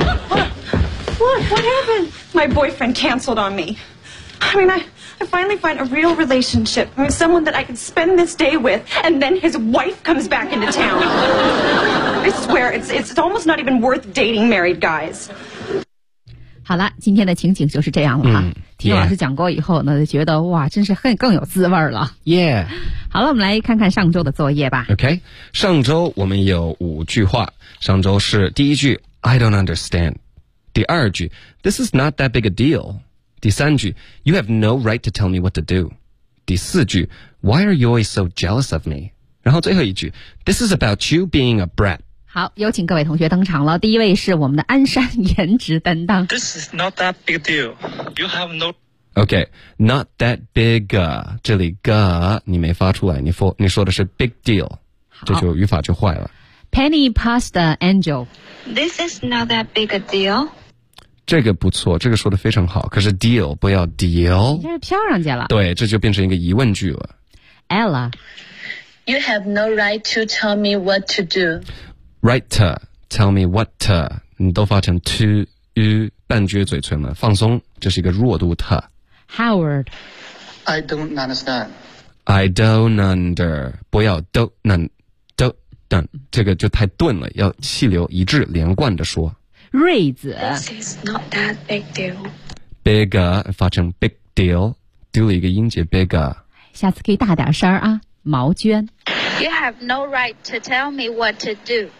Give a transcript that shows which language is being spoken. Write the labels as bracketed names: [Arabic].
[English] What happened? My boyfriend canceled on me. I mean, I finally find a real relationship. I mean, someone that I can spend this day with, and then his wife comes back into town. I swear, it's almost not even worth dating married guys. [Chinese] 好了，今天的情景就是这样了哈。嗯听老师讲过以后呢，就觉得哇，真是更有滋味了。 [English] Yeah， [Chinese] 好了，我们来看看上周的作业吧。 OK， 上周我们有五句话。上周是第一句 [English] ，I don't understand。 [Chinese] 第二句 [English] ，This is not that big a deal。 [Chinese] 第三句 [English] ，You have no right to tell me what to do。 [Chinese] 第四句 [English] ，Why are you always so jealous of me？ [Chinese] 然后最后一句 [English] ，This is about you being a brat。 [Chinese] 好，有请各位同学登场了。第一位是我们的鞍山颜值担当。 [English] This is not that big a deal. You have no. Okay, not that big. [Chinese] 这里 ga 你没发出来，你说的是 [English] big deal， [Chinese] 这就语法就坏了。 Penny pasta angel. [English] This is not that big a deal. [Chinese] 这个不错，这个说的非常好。可是 deal 不要 deal，这是飘上去了。对，这就变成一个疑问句了。 [English] Ella, you have no right to tell me what to do. Right to, tell me what to, [Chinese] 你都发成 to, you, 半撅嘴唇了，放松，这是一个弱度 to. [English] Howard. I don't understand. I don't under, [Chinese] 不要 don't, 这个就太顿了，要气流一致连贯的说。瑞子。 [English] This is not that big deal. [Chinese] Bigger, 发成 [English] big deal, [Chinese] 丢了一个音节 bigger. 下次可以大点声啊，毛娟。 [English] You have no right to tell me what to do.